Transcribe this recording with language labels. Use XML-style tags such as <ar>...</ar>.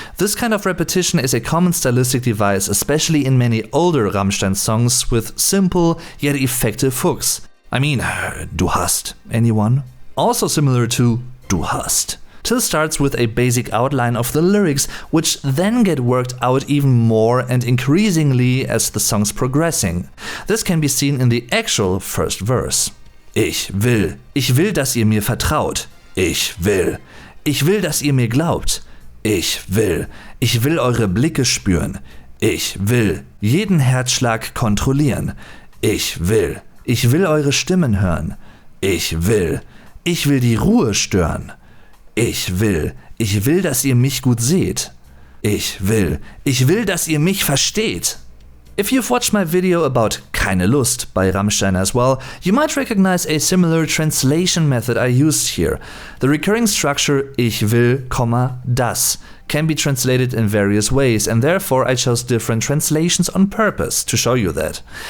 <en>This kind of repetition is a common stylistic device, especially in many older Rammstein songs with simple yet effective hooks. I mean, Du hast, anyone? Also similar to Du hast. Till starts with a basic outline of the lyrics, which then get worked out even more and increasingly as the song's progressing. This can be seen in the actual first verse.</en> <de>Ich will, dass ihr mir vertraut. Ich will, dass ihr mir glaubt. Ich will eure Blicke spüren. Ich will jeden Herzschlag kontrollieren. Ich will eure Stimmen hören. Ich will die Ruhe stören. Ich will, dass ihr mich gut seht. Ich will, dass ihr mich versteht.</de> <en>If you've watched my video about Keine Lust by Rammstein as well, you might recognize a similar translation method I used here. The recurring structure Ich will, das can be translated in various ways, and therefore I chose different translations on purpose to show you that.</en>